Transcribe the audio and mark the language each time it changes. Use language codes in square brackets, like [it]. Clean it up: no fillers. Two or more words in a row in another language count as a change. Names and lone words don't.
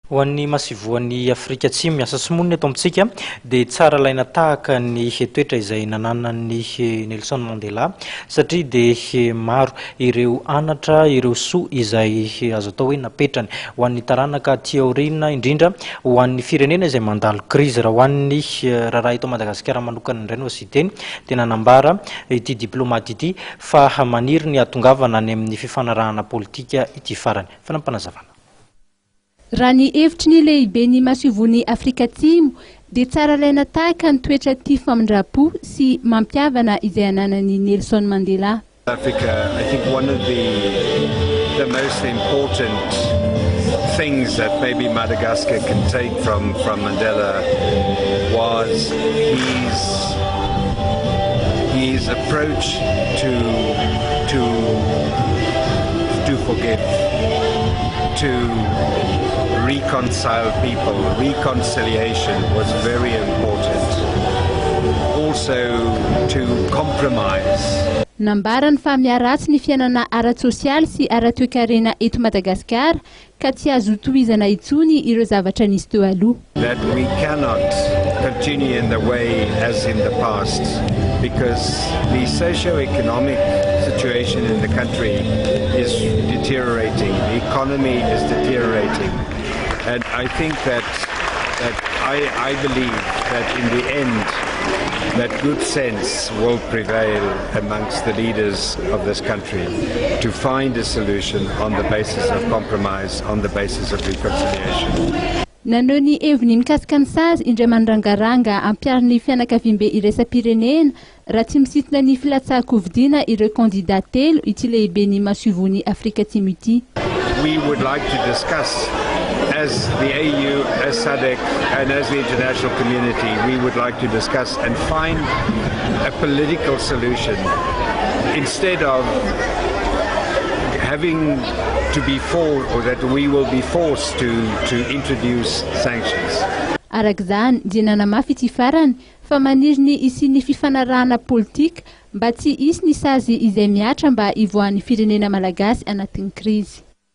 [mg] Hoan'ny Masoivohan'i Afrika Atsimo miasa sy monina eto amintsika dia tsara laina tahaka ny toetra izay hananan'ny Nelson Mandela satria dia maro ireo anatra ireo soa izay azo atao hoe napetrany ho an'ny taranaka aty aoriana indrindra ho an'ny firenena izay mandalo krizy raha hoan'ny raha eto Madagasikara manokana indray no asiteny dia nanambara ity diplomaty ity fa maniry ny atongavana any amin'ny fifanarahana politika ity farany fanampanazavana. Raha ny hevitry ny lehiben'ny Masoivohan'i Afrika Atsimo dia tsara laina tahaka ny toetra tia famindrapo sy mampiavana izay hananan'ny Nelson Mandela. [en] Africa, I think one of the most important things that maybe Madagascar can take from Mandela was his approach to forgive, to reconcile people. Reconciliation was very important. Also to compromise. [mg] Nambarany fa miaratsy ny fiainana ara-tsosialy sy ara-toekarena eto Madagasikara ka tsy azo tohizana intsony ireo zavatra nisy teo aloha. [en] That we cannot continue in the way as in the past because the socio-economic situation in the country is deteriorating. The economy is deteriorating. And I think that I believe that in the end that good sense will prevail amongst the leaders of this country to find a solution on the basis of compromise, on the basis of reconciliation. [mg] Nanao ny heviny mikasika ny sazy indray mandrangaranga ampiariny fianakaviam-be iraisam-pirenena raha tsy misintona ny filatsahan-kovidina ireo kandida telo ity lehiben'ny Masoivohan'i Afrika Atsimo ity. [en] We would like to discuss as the AU, as SADC and as the international community, we would like to discuss and find a political solution instead of having to be forced, or that we will be forced to introduce sanctions. [mg] Arak'izany dia nanamafy ity farany fa maniry ny isian'ny fifanarahana politika mba tsy hisy ny sazy izay miatra mba hivoahan'ny firenena malagasy anatin'ny krizy.